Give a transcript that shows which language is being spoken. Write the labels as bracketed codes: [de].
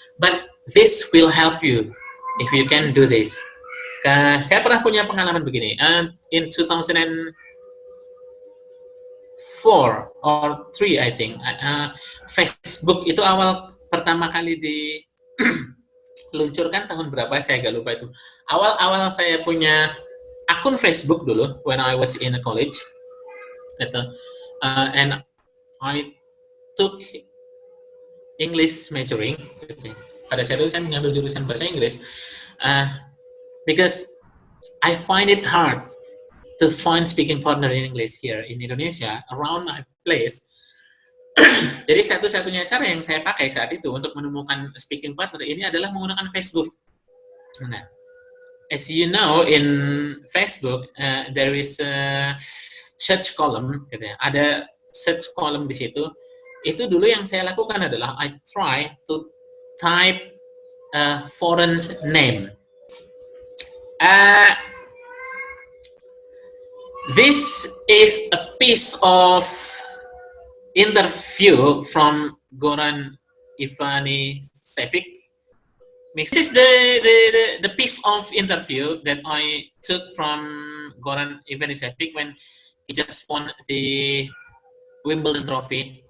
[en] But this will help you if you can do this. [id] Saya pernah punya pengalaman begini. [en] In 2004 or 3, I think, [id] Facebook itu awal pertama kali diluncurkan tahun berapa, saya agak lupa itu. Awal-awal saya punya akun Facebook dulu, [en] when I was in a college, [id] gitu. [en] And I took English majoring. [id] Gitu. Pada saat itu saya mengambil jurusan bahasa Inggris, [en] because I find it hard to find speaking partner in English here in Indonesia, around my place. [id] Jadi satu-satunya cara yang saya pakai saat itu untuk menemukan speaking partner ini adalah menggunakan Facebook. [en] Nah, as you know, in Facebook there is a search column, [id] gitu ya. Ada search column di situ. Itu dulu yang saya lakukan adalah [en] I try to type a foreign name. This is a piece of interview from Goran Ivanisevic. This is the piece of interview that I took from Goran Ivanisevic when he just won the Wimbledon trophy.